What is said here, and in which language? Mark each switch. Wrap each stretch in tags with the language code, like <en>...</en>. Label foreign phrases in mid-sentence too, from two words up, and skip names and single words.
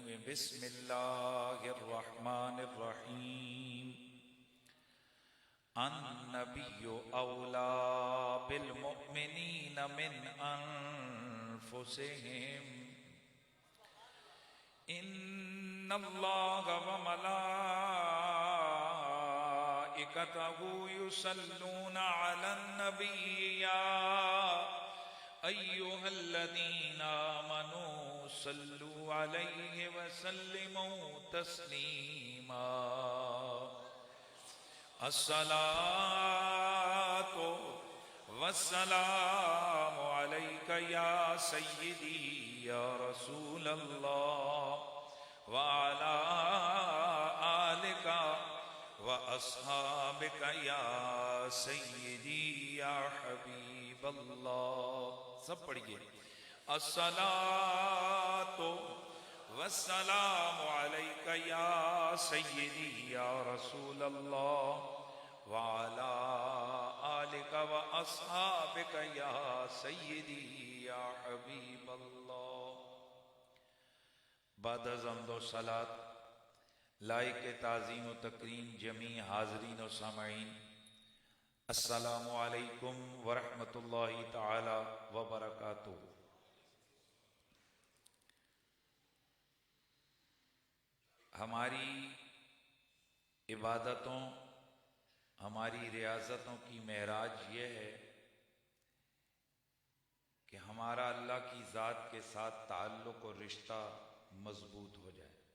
<ar>بسم الله الرحمن الرحيم. النبي أولى بالمؤمنين من أنفسهم إن الله وملائكته يصلون على النبي يا أيها الذين آمنوا صلوا عليه وسلموا تسليما. الصلاة والسلام عليك يا سيدي يا رسول الله وعلى آلك وأصحابك يا سيدي يا حبيب الله.</ar> <ur>سب پڑھیے.</ur> <ar>الصلاة والسلام عليك يا سيدي يا رسول الله وعلى آلك وأصحابك يا سيدي يا حبيب الله.</ar> <ur>بعد حمد و صلات لائق تعظیم و تکریم جمیع حاضرین و سامعین,</ur> <ar>السلام عليكم ورحمة الله تعالى وبركاته.</ar> <ur>ہماری عبادتوں، ہماری ریاضتوں کی معراج یہ ہے کہ ہمارا اللہ کی ذات کے ساتھ تعلق اور رشتہ مضبوط ہو جائے.</ur>